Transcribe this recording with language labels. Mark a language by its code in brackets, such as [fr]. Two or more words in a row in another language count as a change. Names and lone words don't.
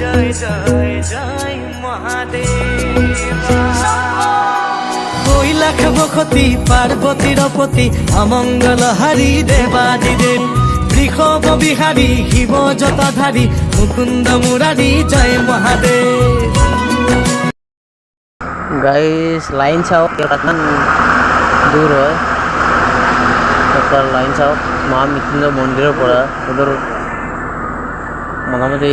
[bn] জয় জয় মহাদেবা কৈলাখ বসতি পার্বতীর পতি অমঙ্গল হারি দেবাদিদেব বৃষভ বিহারী শিব জটাধারী মুকুন্দ মুরারি জয় মহাদেব [as] গাইস লাইন চাও কিমান দূৰ হয় তাৰ লাইন চাও মহামৃত্যুঞ্জয় মন্দিৰৰ পৰা ওদৰ মোটামুটি